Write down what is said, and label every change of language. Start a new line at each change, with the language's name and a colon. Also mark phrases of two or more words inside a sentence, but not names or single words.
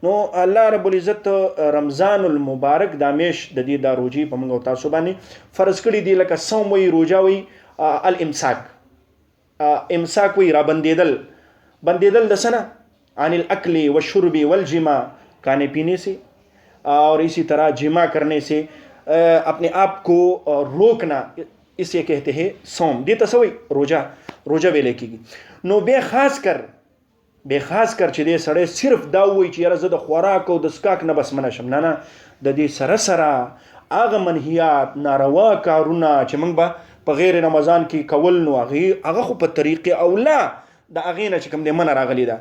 Pashto: نو الله
Arabic: رب العزت
Pashto: رمضان المبارک دا میاشت د دې دا روجې په موږ او تاسو باندې فرض کړي دي. لکه صوم وی، روجه وی، الامساک، امساک وی را بندیدل د څه نه،
Arabic: عن الاکل والشرب والجماع،
Urdu: کھانے پینے سے اور اسی طرح جماع کرنے سے اپنے آپ کو روکنا، اسے کہتے ہیں صوم.
Pashto: دې ته څه وایي، روجه ویلې کېږي. نو بیا خاص کر چې دې سړی صرف دا وایي چې یاره زه د خوراک او د څښاک نه بس منع شم، نه د دې سره هغه منهیات ناروا کارونه چې موږ به په غیر رمضان کې کول، نو هغه خو په طریقې اولا د هغې نه چې کوم دی منع راغلی ده.